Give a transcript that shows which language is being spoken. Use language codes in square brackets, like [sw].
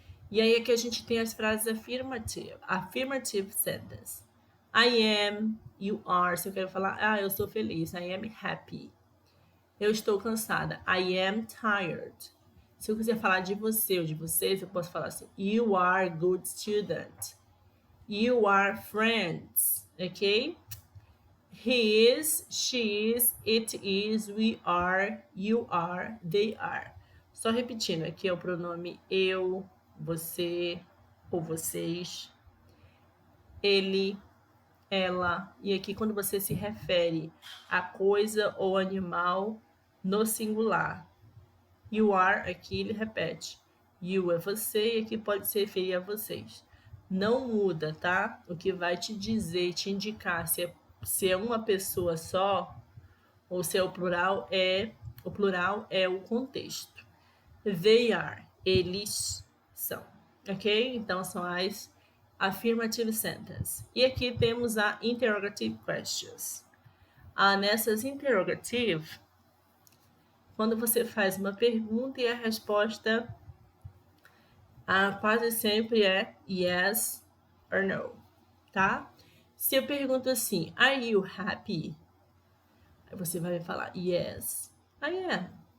[pt] E aí aqui a gente tem as frases affirmative sentence. [en] I am, you are. [pt] Se eu quero falar, eu sou feliz. [en] I am happy. [pt] Eu estou cansada. [en] I am tired. [pt] Se eu quiser falar de você ou de vocês, eu posso falar assim, [en] you are good student. You are friends, ok? He is, she is, it is, we are, you are, they are. [pt] Só repetindo, aqui é o pronome eu, você ou vocês, ele, ela. E aqui quando você se refere a coisa ou animal no singular. [en] You are, [pt] aqui ele repete. You é você e aqui pode se referir a vocês. Não muda, tá? O que vai te dizer, te indicar se é uma pessoa só ou se é o plural é o contexto. [en] They are, [pt] eles são, ok? Então são as affirmative sentence. E aqui temos a interrogative questions. Nessas interrogative, quando você faz uma pergunta e a resposta quase sempre é yes or no, tá? Se eu pergunto assim, [en] are you happy? [pt] Aí você vai falar, [en] yes, I am.